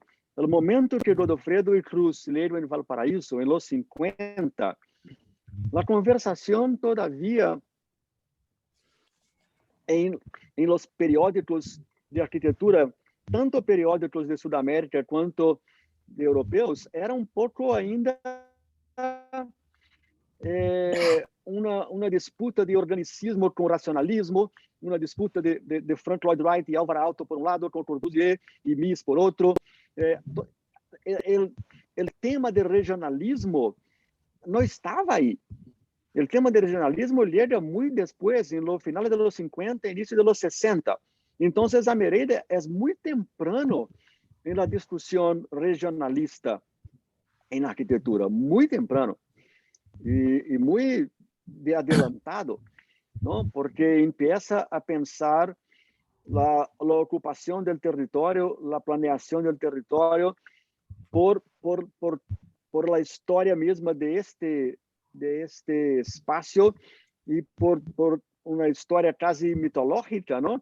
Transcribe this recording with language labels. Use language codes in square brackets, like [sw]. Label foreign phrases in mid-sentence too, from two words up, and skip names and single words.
[es] El momento que Godofredo y Cruz leyeron en Valparaíso, en los 50, la conversación todavía en los periódicos de arquitectura, tanto periódicos de Sudamérica [pt] quanto de europeus, [es] era un poco [pt] ainda uma disputa de organicismo com racionalismo, uma disputa de Frank Lloyd Wright e Alvar Aalto por um lado, com Corbusier e Mies por outro. O tema de regionalismo não estava aí. O tema de regionalismo llega muito depois, no final [es] de los [pt] 50, início [es] de los [pt] 60. Então, a Mereida é muito temprano na discussão regionalista em arquitetura, muito temprano. [es] Y muy de adelantado, ¿no? Porque empieza a pensar la ocupación del territorio, la planeación del territorio por la historia misma de este espacio y por una historia casi mitológica, ¿no?